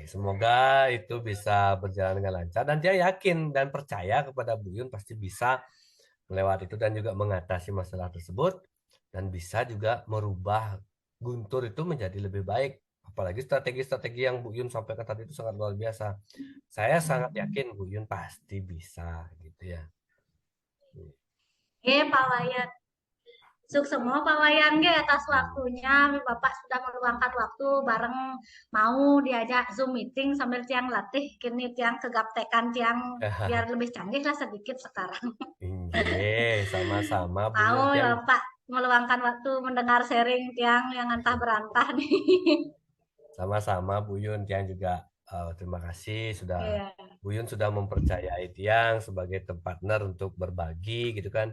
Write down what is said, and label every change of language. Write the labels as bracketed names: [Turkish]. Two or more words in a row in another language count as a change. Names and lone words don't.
[Indonesian] Semoga itu bisa berjalan dengan lancar dan dia yakin dan percaya kepada Bu Yun pasti bisa melewati itu dan juga mengatasi masalah tersebut dan bisa juga merubah Guntur itu menjadi lebih baik. Apalagi strategi-strategi yang Bu Yun sampaikan tadi itu sangat luar biasa. Saya sangat yakin Bu Yun pasti bisa gitu ya. Pak Wayan. Sukses semua Pak Wayan ge atas Hmm. waktunya. Bapak sudah meluangkan waktu bareng mau diajak Zoom meeting sambil tiang latih. Kini tiang kegaptekan tiang biar lebih canggih lah sedikit sekarang. Nggih, sama-sama Bu Mau Yun. ya Tiang Bapak meluangkan waktu mendengar sharing tiang yang antah berantah nih. sama-sama Bu Yun, Tiang juga terima kasih sudah Iya. Bu Yun sudah mempercayai Tiang sebagai partner untuk berbagi gitu kan.